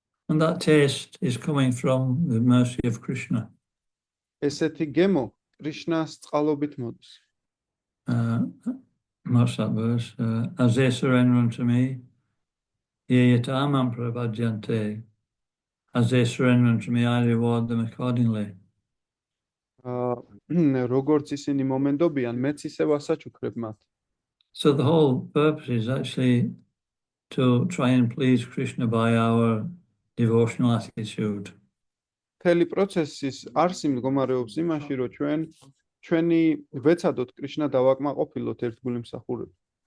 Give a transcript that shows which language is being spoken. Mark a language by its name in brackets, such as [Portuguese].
[English] And that taste is coming from the mercy of Krishna. [Georgian] ესეთი გემო კრიშნას წყალობით მოდის. [English] What's that verse? As they surrender unto me, [Sanskrit] ye yatamam prabhadyante. [English] As they surrender unto me, I reward them accordingly. [Georgian] როგორც ისინი მომენდობიან, მეც ისევ ასაჩუქრებ მათ. [English] So the whole purpose is actually to try and please Krishna by our devotional attitude. [Georgian] მთელი პროცესის არსი მდგომარეობს იმაში, რომ ჩვენი ვეცადოთ კრიშნა დავაკმაყოფილოთ ერთგული მსახურებით.